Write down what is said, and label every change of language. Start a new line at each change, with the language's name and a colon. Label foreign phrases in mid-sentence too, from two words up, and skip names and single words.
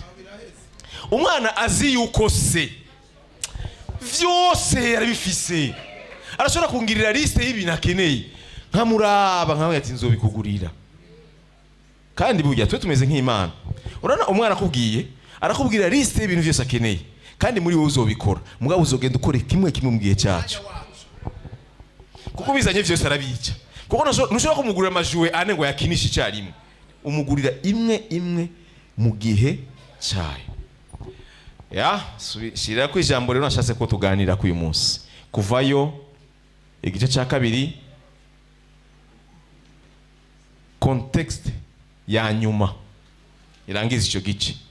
Rundi: Umwana azi yuko se vyose yarabifise, arashobora kungirira liste y'ibintu akeneye nkamuraba nkawe ati nzobikugurira. Kandi burya twe tumeze nk'Imana. Urana umwana arakubwira liste y'ibintu vyose akeneye, kandi muri wowe uzobikora, mugabo uzogenda ukore kimwe mu gihe cyacu, kuko bizanye vyose arabica. Kuko ntushobora kumugurira amajuwe ane ngo yakinishe icyarimwe, umugurira imwe mu gihe cyayo. Shira ku ijambo rero nashatse ko tuganira ku uyu munsi, kuvayo igice cya 2, context ya nyuma irangiza icyo gice.